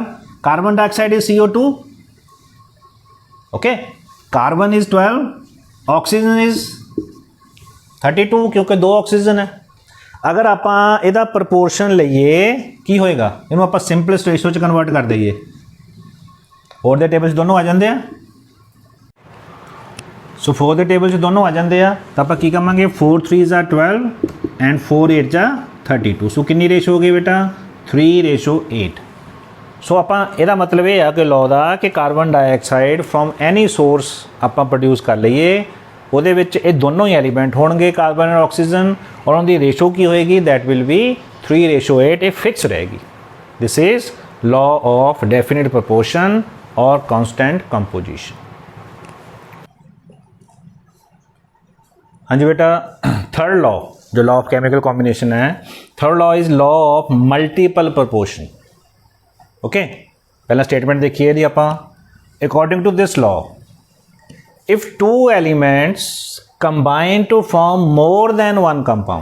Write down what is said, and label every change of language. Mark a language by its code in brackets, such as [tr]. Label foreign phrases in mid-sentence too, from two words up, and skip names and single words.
[en] Carbon dioxide is CO2. Okay, carbon is 12, oxygen is 32 [hi] क्योंकि 2 ऑक्सीजन है. [pa] ਅਗਰ ਆਪ ਇਹਦਾ ਪ੍ਰਪੋਰਸ਼ਨ ਲਈਏ ਕੀ ਹੋਏਗਾ, ਇਹਨੂੰ ਆਪ [en] simplest ratio [pa] ਚ ਕਨਵਰਟ ਕਰ ਦਈਏ. 4 ਦੇ ਟੇਬਲ 'ਚ ਦੋਨੋਂ ਆ ਜਾਂਦੇ ਆ. ਸੋ 4 ਦੇ ਟੇਬਲ 'ਚ ਦੋਨੋਂ ਆ ਜਾਂਦੇ ਆ ਤਾਂ ਆਪਾਂ ਕੀ ਕਰਾਂਗੇ [en] 4 3s are 12 ਐਂਡ 4 8s are 32. [pa] ਸੋ ਕਿੰਨੀ ਰੇਸ਼ੋ ਹੋ ਗਈ ਬੇਟਾ 3:8. ਸੋ ਆਪਾਂ ਇਹਦਾ ਮਤਲਬ ਇਹ ਆ ਕਿ ਲਾਅ ਦਾ ਕਿ [en] carbon dioxide from any source [pa] ਆਪਾਂ ਪ੍ਰੋਡਿਊਸ ਕਰ ਲਈਏ ਉਹਦੇ ਵਿੱਚ ਇਹ ਦੋਨੋਂ ਹੀ ਐਲੀਮੈਂਟ ਹੋਣਗੇ [en] carbon and oxygen [pa] ਔਰ ਉਹਦੀ ਰੇਸ਼ੋ ਕੀ ਹੋਏਗੀ [en] that will be 3:8. [pa] ਇਹ ਫਿਕਸ ਰਹੇਗੀ. [en] ਦਿਸ ਇਜ਼ law of definite proportion or constant composition. [hi] हाँ जी बेटा, [en] third law [hi] जो [en] law of chemical combination [hi] है, [en] third law is law of multiple proportion. [hi] ओके, पहला स्टेटमेंट देखिए जी आप. [en] According to this law if 2 elements combine to form more than 1 compound.